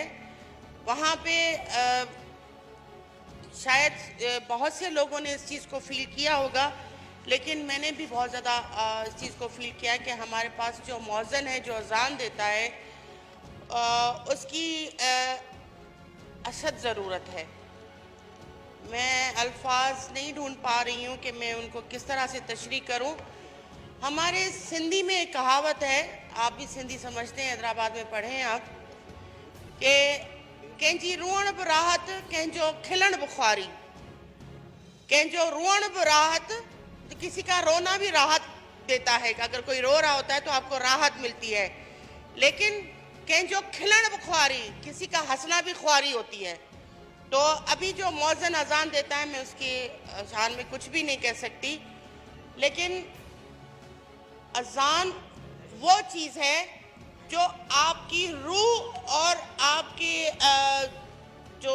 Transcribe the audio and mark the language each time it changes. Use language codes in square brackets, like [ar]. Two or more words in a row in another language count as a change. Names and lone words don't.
[ur] وہاں پہ شاید بہت سے لوگوں نے اس چیز کو فیل کیا ہوگا، لیکن میں نے بھی بہت زیادہ اس چیز کو فیل کیا ہے کہ ہمارے پاس جو موذن ہے، جو اذان دیتا ہے، اس کی اشد ضرورت ہے. میں الفاظ نہیں ڈھونڈ پا رہی ہوں کہ میں ان کو کس طرح سے تشریح کروں. ہمارے سندھی میں ایک کہاوت ہے، آپ بھی سندھی سمجھتے ہیں، حیدرآباد میں پڑھے ہیں آپ، کہ [sd] कंहिंजी रुअण बि राहत, कंहिंजो खिलण बि ख्वारी। कंहिंजो रुअण बि राहत, [ur] تو کسی کا رونا بھی راحت دیتا ہے کہ اگر کوئی رو رہا ہوتا ہے تو آپ کو راحت ملتی ہے، لیکن [sd] कंहिंजो खिलण बि ख्वारी, [ur] کسی کا ہنسنا بھی خواری ہوتی ہے. تو ابھی جو موذن اذان دیتا ہے، میں اس کی شان میں کچھ بھی نہیں کہہ سکتی، لیکن اذان وہ چیز ہے جو آپ کی روح اور آپ کی جو